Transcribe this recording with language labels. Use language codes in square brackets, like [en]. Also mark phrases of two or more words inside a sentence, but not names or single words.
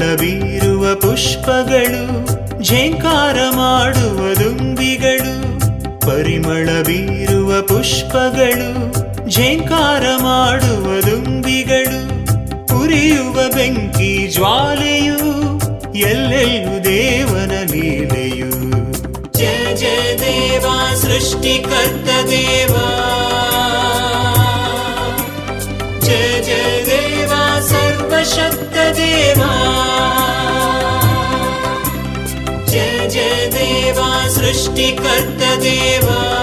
[kn] ಬೀರುವ ಪುಷ್ಪಗಳು ಝೇಂಕಾರ ಮಾಡುವ ದುಂಬಿಗಳು ಪರಿಮಳ ಬೀರುವ ಪುಷ್ಪಗಳು ಝೇಂಕಾರ ಮಾಡುವ ದುಂಬಿಗಳು ಉರಿಯುವ ಬೆಂಕಿ ಜ್ವಾಲೆಯು ಎಲ್ಲೆಲ್ಲೂ ದೇವನ ಲೀಲೆಯು [hi] जय जय देवा सृष्टिकर्ता देवा जय जय देवा सर्वशक्त देवा जय जय देवा सृष्टिकर्ता देवा